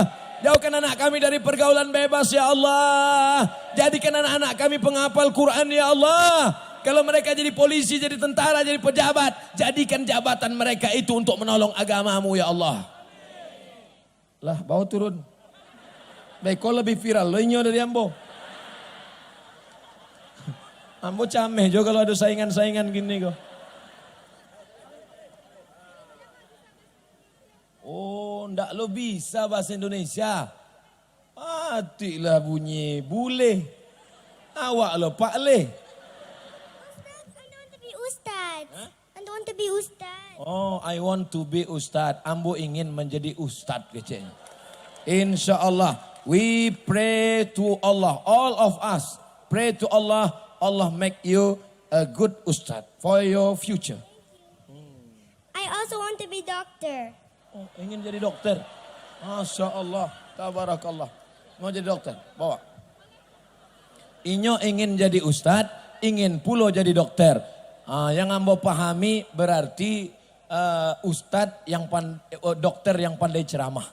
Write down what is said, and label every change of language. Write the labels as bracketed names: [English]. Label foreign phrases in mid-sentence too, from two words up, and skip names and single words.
[Indonesian] Jauhkan anak kami dari pergaulan bebas [Arabic] ya Allah. [Indonesian] Jadikan anak-anak kami penghafal Quran [Arabic] ya Allah. [Indonesian] Kalau mereka jadi polisi, jadi tentara, jadi pejabat, jadikan jabatan mereka itu untuk menolong agamamu [Arabic] ya Allah. [Minangkabau] Lah, bawa turun. Baik, kau lebih viral, lo inyo dari ambo. Ambo cameh juga kalau ada saingan-saingan gini kok. Oh, ndak lo bisa bahasa Indonesia. [Indonesian] Matilah bunyi bule. [Minangkabau] Awak lo Pak Le. [English] I want to be Ustad. Oh, I want to be Ustad. [Minangkabau] Ambo ingin menjadi Ustad kecilnya. [Arabic] Insya Allah, [English] we pray to Allah. All of us pray to Allah. Allah make you a good Ustad for your future. I also want to be doctor. [Indonesian] Oh, ingin jadi dokter. [Arabic] Masya Allah, tabarakallah. [Indonesian] Mau jadi dokter, bawa. [Minangkabau] Inyo ingin jadi Ustad, ingin pulo jadi dokter. [Indonesian] Yang ambo pahami berarti ustadz yang dokter yang pandai ceramah.